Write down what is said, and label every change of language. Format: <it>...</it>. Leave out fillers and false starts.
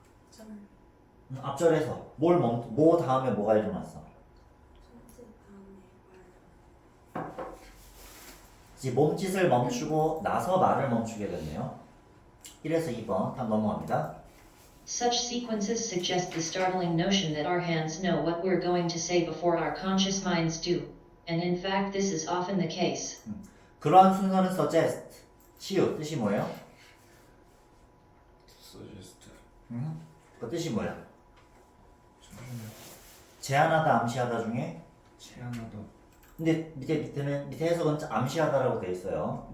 <ko>절. 앞절에서 뭐 다음에 뭐가 일어났어? 첫째 다음에 말. 이제 몸짓을 멈추고 나서 말을 멈추게 됐네요. 1에서 2번 다음 넘어갑니다.</ko> <en>Such sequences suggest the startling notion that our hands know what we're going to say before our conscious minds do. And in fact, this is often the case.</en> <ko>그러한 순서는 suggest, 치유 뜻이 뭐예요? suggest. 그 뜻이 뭐예요? 제안하다, 암시하다 중에 제안하다. 근데 밑에 해석은 암시하다라고 되어 있어요.</ko>